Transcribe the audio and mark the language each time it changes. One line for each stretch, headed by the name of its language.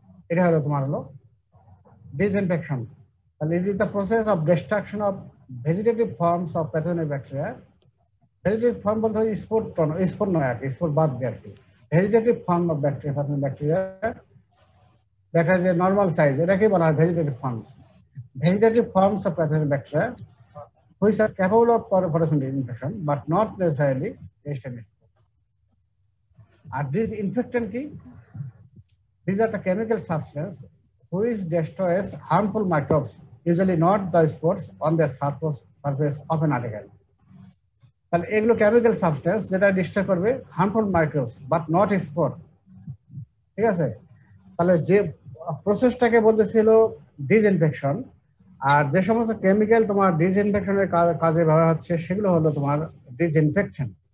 Bangla: এটা হলো তোমার হলো
English: Disinfection. তাহলে it is the process of destruction of vegetative forms of pathogenic bacteria.
Bangla: Vegetative form বলতে হয় স্পোর নয় আর কি, স্পোর বাদ দিয়ে আর কি।
English: vegetative form of bacteria that has a normal size,
Bangla: এটাকে বলা হয়
English: Vegetative forms. Vegetative forms of pathogenic bacteria which are capable of producing infection but not necessarily resistant spores.
Bangla: আর disinfectant কি?
English: These are the chemical substance which destroys harmful microbes, usually not the spores, on the surface of an article. তাহলে এগুলো chemical substance যেটা destroy করবে harmful microbes but not spore,
Bangla: ঠিক আছে। তাহলে যে প্রসেসটাকে বলতেছিল ডিসইনফেকশন, আর যে সমস্ত কেমিক্যাল তোমার ডিসইনফেকশনের কাজে ব্যবহার হচ্ছে সেগুলো হলো তোমার ডিসইনফেকশন।